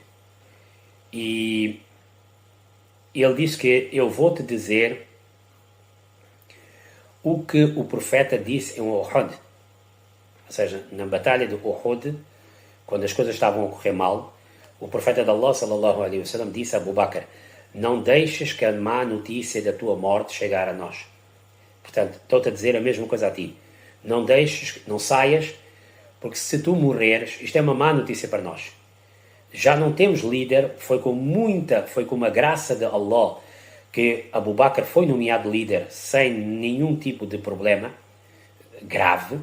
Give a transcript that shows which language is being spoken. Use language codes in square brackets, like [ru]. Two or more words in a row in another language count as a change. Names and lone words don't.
[pt] E ele disse que eu vou te dizer o que o profeta disse em Uhud. Ou seja, na batalha de Uhud, quando as coisas estavam a correr mal, o profeta de Allah, [ar] صلى الله عليه وسلم, [pt] disse a Abu Bakr: não deixes que a má notícia da tua morte chegar a nós. Portanto, estou-te a dizer a mesma coisa a ti. Não deixes, não saias, porque se tu morreres, isto é uma má notícia para nós. Já não temos líder, foi com uma graça de Allah que Abu Bakr foi nomeado líder sem nenhum tipo de problema grave.